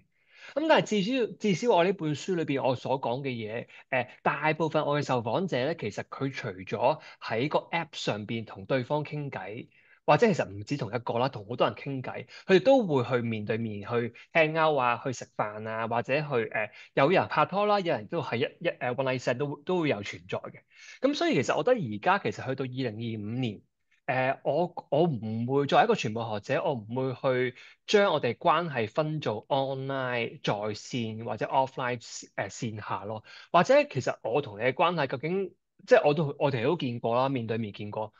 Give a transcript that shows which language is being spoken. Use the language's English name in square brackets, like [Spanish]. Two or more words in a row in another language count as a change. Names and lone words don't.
[Cantonese] 咁但係至少我呢本書裏邊我所講嘅嘢，大部分我嘅受訪者咧，其實佢除咗喺個 App 上邊同對方傾偈，或者其實唔止同一個啦，同好多人傾偈，佢哋都會去面對面去 [English] hang out [Cantonese] 啊，去食飯啊，或者去有人拍拖啦，有人都係 [English] one night stand [Cantonese] 都會有存在嘅。咁所以其實我覺得而家其實去到2025年。我唔會作為一個傳播學者，我唔會去將我哋關係分做 online 在線或者 offline 線下咯。或者其實我同你嘅關係究竟，即係我哋都見過啦，面對面見過。